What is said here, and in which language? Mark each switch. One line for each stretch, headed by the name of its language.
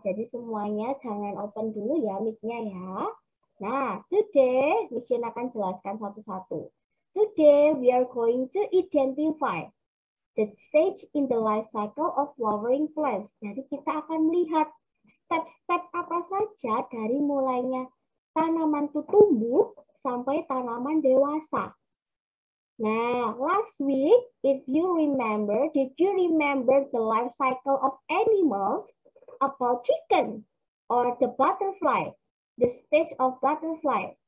Indonesian: Jadi semuanya jangan open dulu ya mic-nya ya. Nah, today Miss Jane akan jelaskan satu-satu.
English: Today we are going to identify the stage in the life cycle of flowering plants.
Indonesian: Jadi kita akan melihat step-step apa saja dari mulainya tanaman itu tumbuh sampai tanaman dewasa.
English: Nah, last week, if you remember, did you remember the life cycle of animals about chicken or the butterfly, the stage of butterfly?